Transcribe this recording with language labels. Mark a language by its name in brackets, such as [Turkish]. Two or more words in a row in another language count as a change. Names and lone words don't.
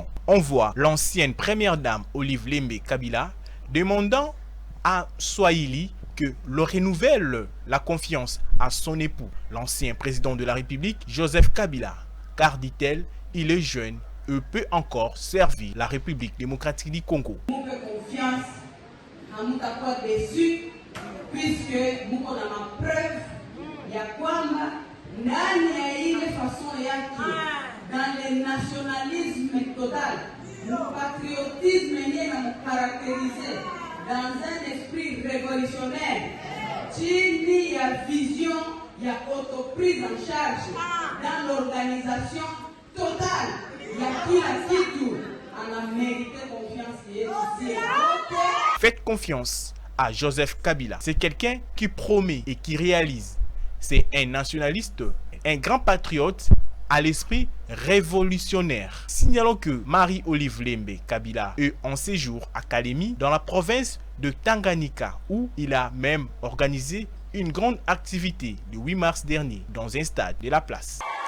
[French] On voit l'ancienne première dame Olive Lembe Kabila demandant à Swahili que le renouvelle la confiance à son époux, l'ancien président de la République, Joseph Kabila, car dit-elle, il est jeune et peut encore servir la République démocratique du Congo. [Swahili] Confiance na mutakuwa déçu puisque muko na mapreuve ya kwamba ndani ya ile façon yake [French] dans le nationalisme total, le patriotisme [Swahili] yenye na mukarakterize [French] dans un esprit révolutionnaire [Swahili] chini ya vision ya [French] autoprise en charge dans l'organisation totale [Swahili] ya kila kitu. [French] On a mérité confiance ici. Faites confiance à Joseph Kabila. C'est quelqu'un qui promet et qui réalise. C'est un nationaliste, un grand patriote à l'esprit révolutionnaire. Signalons que Marie-Olive Lembe Kabila est en séjour à Kalemi dans la province de Tanganyika où il a même organisé une grande activité le 8 mars dernier dans un stade de la place.